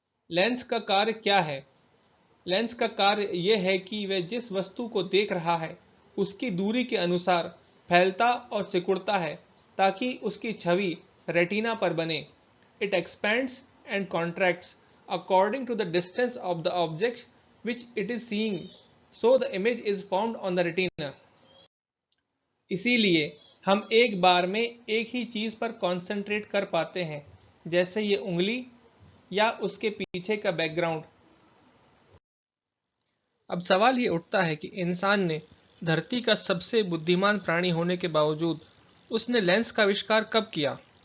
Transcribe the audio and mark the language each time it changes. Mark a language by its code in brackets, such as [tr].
[hi] Lens का कार्य क्या है? लेंस का कार्य यह है कि वह जिस वस्तु को देख रहा है उसकी दूरी के अनुसार फैलता और सिकुड़ता है ताकि उसकी छवि रेटिना पर बने। [en] It expands and contracts according to the distance of the object which it is seeing, so the image is formed on the retina. [hi] इसीलिए हम एक बार में एक ही चीज पर कंसंट्रेट कर पाते हैं, जैसे ये उंगली या उसके पीछे का बैकग्राउंड। अब सवाल ये उठता है कि इंसान ने धरती का सबसे बुद्धिमान प्राणी होने के बावजूद उसने लेंस का आविष्कार कब किया?